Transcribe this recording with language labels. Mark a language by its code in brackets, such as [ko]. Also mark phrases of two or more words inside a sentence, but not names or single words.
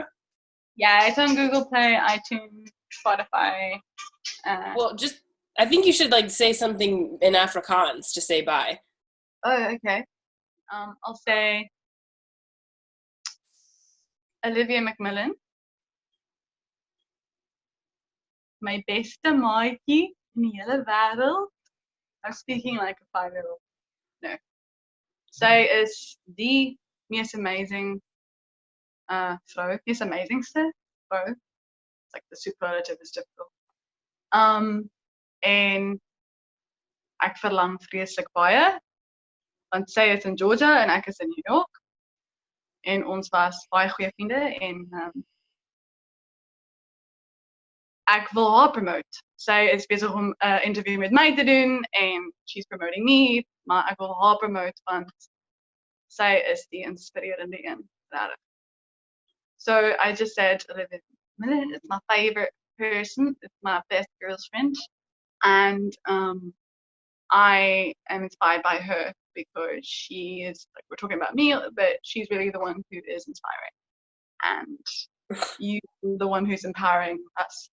[en] Yeah, it's on Google Play, iTunes, Spotify. Well, I think you should like say something in Afrikaans to say bye. Oh, okay. I'll say Olivia McMillan, [af] my beste maatjie in die hele wêreld. [en] I'm speaking like a 5-year-old. No. [af] Sy is die mees amazing vrou, mees amazingste vrou. [en] It's like the superlative is difficult. [af] En ek verlang vreeslik baie, want sy is in Georgia en ek is in New York. En ons was baie goeie vriende en ek wil haar promote. Sy is besig om 'n interview met my te doen en [en] she's promoting me, [af] maar ek wil haar promote want sy is die inspirerende een. [en] So I just said, Olivia Millen is my favorite person, it's my best girl's friend, and I am inspired by her because she is, like, we're talking about me, but she's really the one who is inspiring, and you're the one who's empowering us.